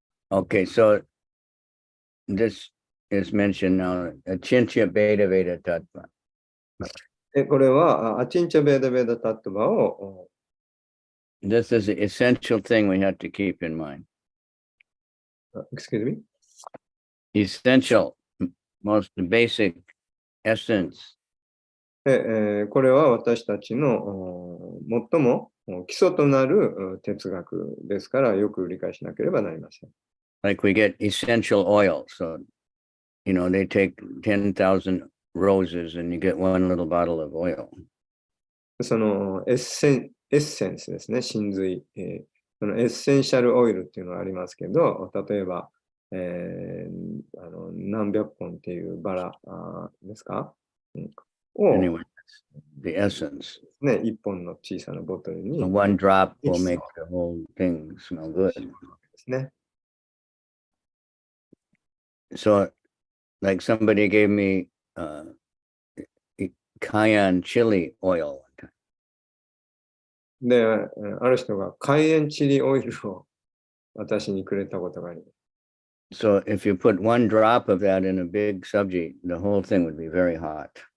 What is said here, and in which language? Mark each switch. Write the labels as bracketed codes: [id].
[en] Okay, so this is mentioned now, Achintya Beta Veda Tattva. [ja] これはアチンチャベーダベーダタットバを [en] This is the essential thing we have to keep in mind. Excuse me? Essential, most basic essence. [ja] これは私たちの最も基礎となる哲学ですからよく理解しなければなりません。 [en] Like we get essential oil. So, you know, they take 10,000 roses and you get one little bottle of oil. [ja] そのエッセンスですね、真髄。そのエッセンシャルオイルっていうのがありますけど、例えば、何百本っていうバラですか、を、 [en] Anyway, the essence. [ja] ね、一本の小さなボトル [en] So [ja] に [en] one drop will make the whole thing smell good. [ja] ですね。 [en] So, like somebody gave me cayenne chili oil one time. [ja] で、ある人が海塩チリオイルを私にくれたことがあります。 [en] So if you put one drop of that in a big subji, the whole thing would be very hot.